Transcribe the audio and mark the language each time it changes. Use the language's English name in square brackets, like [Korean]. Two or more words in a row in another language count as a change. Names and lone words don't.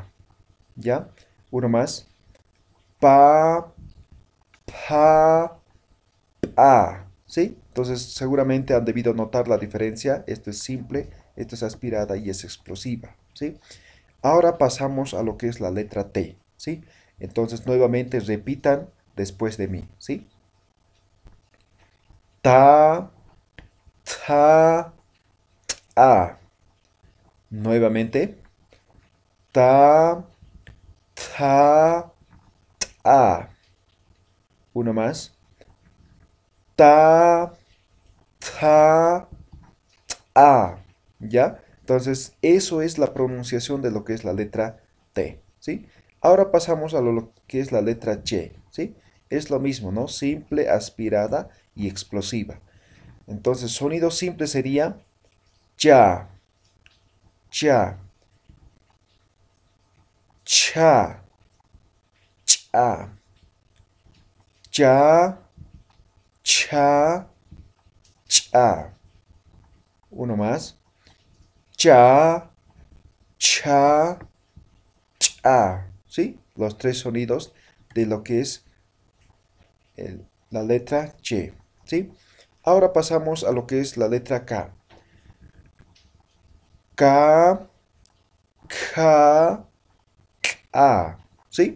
[Spanish] ¿Ya? Uno más. Pa, pa, a. ¿Sí? Entonces seguramente han debido notar la diferencia. Esto es simple, esto es aspirada y es explosiva. ¿Sí? Ahora pasamos a lo que es la letra T. ¿Sí? Entonces nuevamente repitan después de mí. ¿Sí? Ta, ta, a. Nuevamente. Ta, ta, a. Uno más. Ta, ta, a. ¿Ya? Entonces, eso es la pronunciación de lo que es la letra T. ¿Sí? Ahora pasamos a lo que es la letra Y. ¿Sí? Es lo mismo, ¿no? Simple, aspirada y explosiva. Entonces, sonido simple sería ya, ya, cha, cha, ya, cha, cha. Uno más. Cha, cha, cha. ¿Sí? Los tres sonidos de lo que es la letra Y. ¿Sí? Ahora pasamos a lo que es la letra K. K, K, A. ¿Sí?